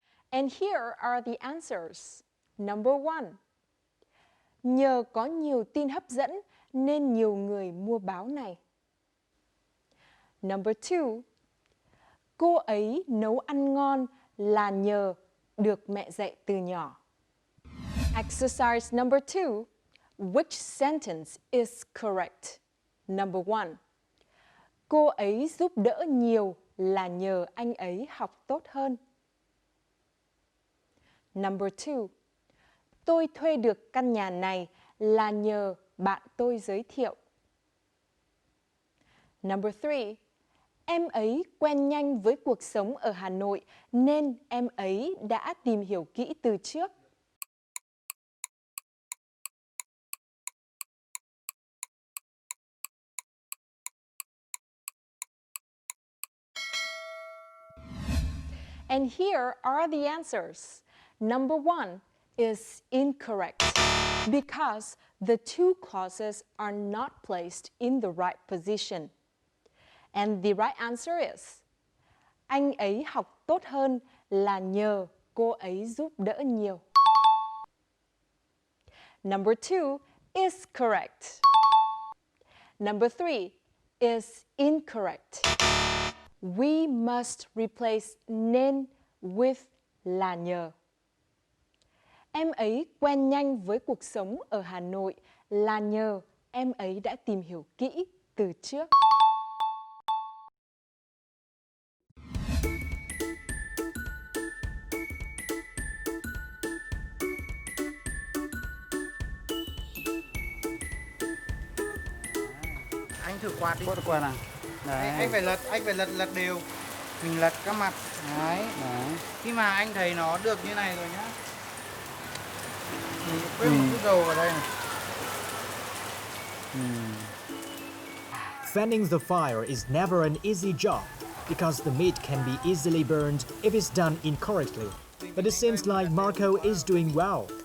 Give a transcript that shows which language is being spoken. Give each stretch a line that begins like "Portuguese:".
English: And here are the answers. Number 1.
Vietnamese: Nhờ có nhiều tin hấp dẫn nên nhiều người mua báo này.
English: Number 2.
Vietnamese: Cô ấy nấu ăn ngon là nhờ được mẹ dạy từ nhỏ.
English: Exercise number 2. which sentence is correct? Number 1.
Vietnamese: Cô ấy giúp đỡ nhiều là nhờ anh ấy học tốt hơn.
English: Number 2.
Vietnamese: Tôi thuê được căn nhà này là nhờ bạn tôi giới thiệu.
English: Number 3.
Vietnamese: Em ấy quen nhanh với cuộc sống ở Hà Nội nên em ấy đã tìm hiểu kỹ từ trước.
English: And here are the answers. Number 1 is incorrect because the two clauses are not placed in the right position. And the right answer is
Vietnamese: anh ấy học tốt hơn là nhờ cô ấy giúp đỡ nhiều.
English: Number 2 is correct. Number 3 is incorrect. We must replace nên with là nhờ.
Vietnamese: Em ấy quen nhanh với cuộc sống ở Hà Nội là nhờ em ấy đã tìm hiểu kỹ từ trước. Anh thử quạt đi. Quạt à? Đấy. Anh phải lật đều. Mình lật các mặt. Đấy. Khi mà anh thấy nó được như này rồi nhá. Mình quét một chút dầu vào đây này.
English: Fanning the fire is never an easy job because the meat can be easily burned if it's done incorrectly. But it seems like Marco is doing well.